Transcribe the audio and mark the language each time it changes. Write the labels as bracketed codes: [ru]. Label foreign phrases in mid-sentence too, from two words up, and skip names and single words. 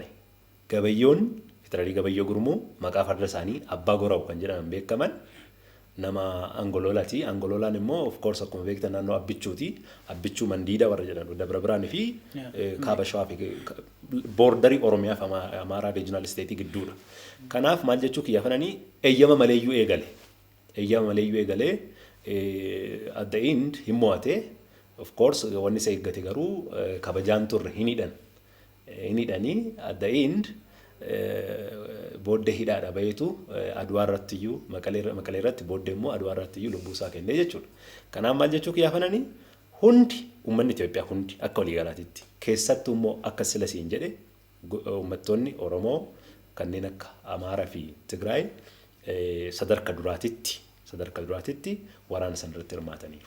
[om] Gabayyoon Fitirarii Gabayyoo Gurmuu maqaa farda isaanii Abbaa Goraw kan jedhaman beekaman nama Angololaati. Angololaan immoo [en] of course [om] akkuma beektan naannoo Abbichuuti. Abbichuu Mandiida warra jedhamu Dabra Biraanii fi Kaaba Shawaa fi boordarii Oromiyaa fi Amaaraa [en] Regional State [om] gidduudha. Kanaaf maal jechuu kiyyafananii eeyyama maleeyyuu eegale. Eeyyama maleeyyuu eegalee [en] at the end [om] hin mo'ate. [en] Of course [om] wanni isa eeggate garuu kabajaan turre hin hidhan. Hin hidhanii [en] at the end [om] booddee hidhaadha baheetu Adwaa Irratti Hayyuu Maqalee irratti booddee immoo Adwaa Irratti Hayyuu lubbuu isaa kennee jechuudha. Kanaaf maal jechuu kiyyafananii hundi uummanni Itoophiyaa hundi akka waliigalaatitti keessattuu immoo akka sila siin jedhe uummattoonni Oromoo kanneen akka Amaaraa fi Tigraay sadarka duraatitti waraana san irratti hirmaataniiru.